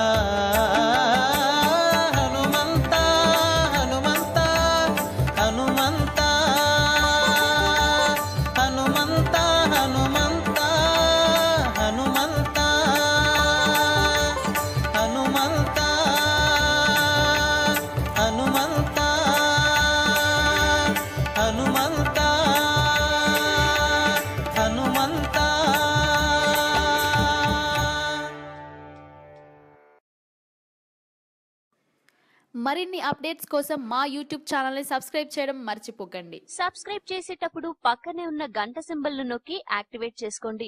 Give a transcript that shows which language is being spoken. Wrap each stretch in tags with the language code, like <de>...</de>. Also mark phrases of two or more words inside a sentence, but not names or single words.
<kn>ಹನುಮಂತ ಹನುಮಂತ ಹನುಮಂತ ಹನುಮಂತ ಹನುಮಂತ ಹನುಮಂತ ಹನುಮಂತ ಹನುಮಂತ ಹನುಮಂತ ಹನುಮಂತ.</kn> <te>మరిన్ని అప్డేట్స్ కోసం మా యూట్యూబ్ ఛానల్ ని సబ్స్క్రైబ్ చేయడం మర్చిపోకండి. సబ్స్క్రైబ్ చేసేటప్పుడు పక్కనే ఉన్న గంట సింబల్ ను నొక్కి యాక్టివేట్ చేసుకోండి.</te>